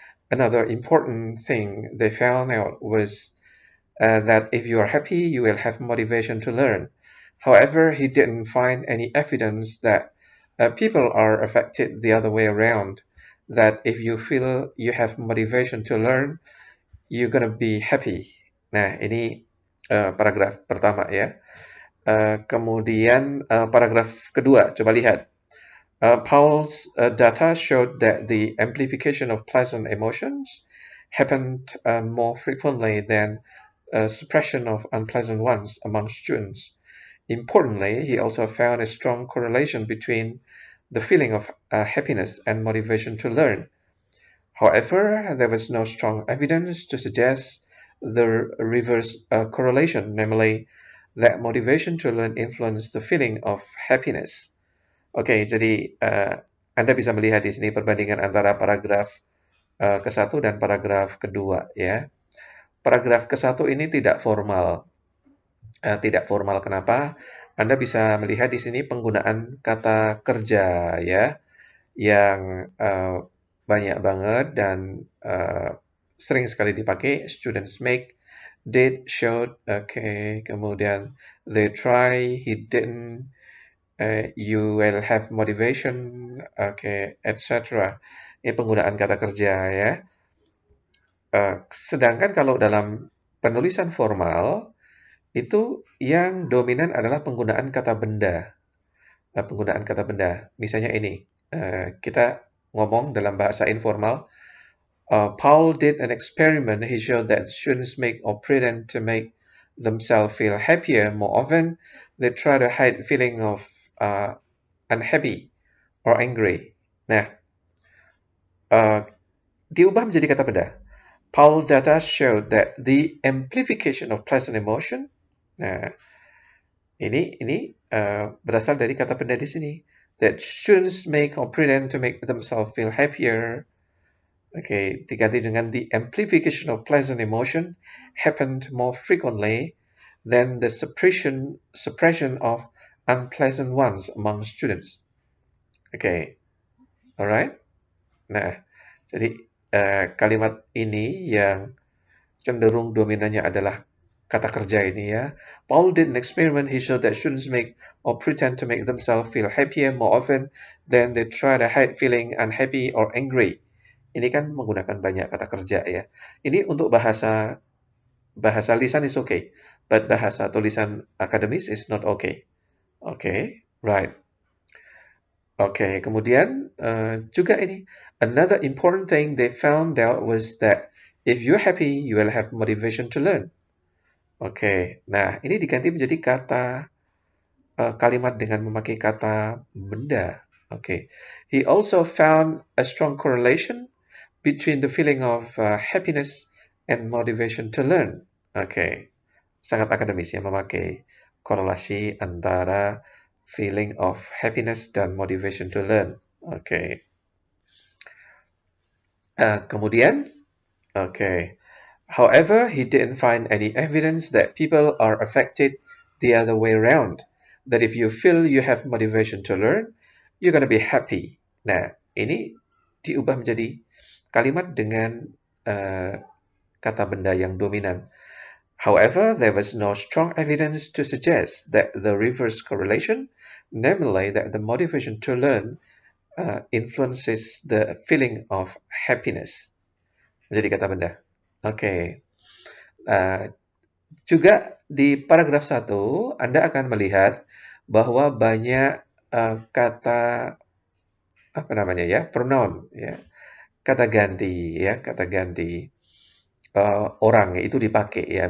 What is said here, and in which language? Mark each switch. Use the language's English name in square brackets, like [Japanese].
[English] Another important thing they found out was that if you are happy, you will have motivation to learn. However, he didn't find any evidence that people are affected the other way around, that if you feel you have motivation to learn, you're gonna be happy. [Indonesian] Nah, ini paragraf pertama ya. Kemudian paragraf kedua, coba lihat. [English] Paul's data showed that the amplification of pleasant emotions happened more frequently than suppression of unpleasant ones among students. Importantly, he also found a strong correlation between the feeling of happiness and motivation to learn. However, there was no strong evidence to suggest the reverse correlation, namely that motivation to learn influenced the feeling of happiness. [Indonesian] Oke, jadi Anda bisa melihat di sini perbandingan antara paragraf ke-1 dan paragraf kedua ya. Paragraf ke-1 ini tidak formal. Tidak formal kenapa? Anda bisa melihat di sini penggunaan kata kerja ya yang banyak banget dan sering sekali dipakai. [English] Students make, did, showed, [Indonesian] kemudian [English] they try, he didn't, you will have motivation, etc. [Indonesian] Ini penggunaan kata kerja ya. Sedangkan kalau dalam penulisan formal itu yang dominan adalah penggunaan kata benda. Penggunaan kata benda. Misalnya ini, kita ngomong dalam bahasa informal, [English] Paul did an experiment. He showed that students make or pretend to make themselves feel happier more often. They try to hide feeling of unhappy or angry. [Indonesian] Nah, diubah menjadi kata benda. [English] Paul data showed that the amplification of pleasant emotion. [Indonesian] Nah, ini berasal dari kata benda di sini. [English] That students make or pretend to make themselves feel happier. [Indonesian] Diganti dengan [English] the amplification of pleasant emotion happened more frequently than the suppression of unpleasant ones among students. Alright. [Indonesian] Nah, jadi kalimat ini yang cenderung dominannya adalah kata kerja ini ya. [English] Paul did an experiment. He showed that students make or pretend to make themselves feel happier more often than they try to hide feeling unhappy or angry. [Indonesian] Ini kan menggunakan banyak kata kerja ya. Ini untuk bahasa lisan [English] is okay, but [Indonesian] bahasa tulisan akademis [English] is not okay. Right. [Indonesian] Kemudian juga ini, [English] another important thing they found out was that if you're happy, you will have motivation to learn. [Indonesian] Oke, nah ini diganti menjadi kalimat dengan memakai kata benda. Oke. [English] He also found a strong correlation between the feeling of happiness and motivation to learn. [Indonesian] Oke. Sangat akademis ya memakai korelasi antara [English] feeling of happiness [Indonesian] dan [English] motivation to learn. [Indonesian] Oke. Kemudian, oke. [English] However, he didn't find any evidence that people are affected the other way around. That if you feel you have motivation to learn, you're gonna be happy. [Indonesian] Nah, ini diubah menjadi kalimat dengan uh, kata benda yang dominan. [English] However, there was no strong evidence to suggest that the reverse correlation, namely that the motivation to learn influences the feeling of happiness. [Indonesian] Menjadi kata benda. Oke. Uh, Juga di paragraf 1, Anda akan melihat bahwa banyak kata apa namanya ya, pronoun ya, kata ganti ya, kata ganti orang itu dipakai ya.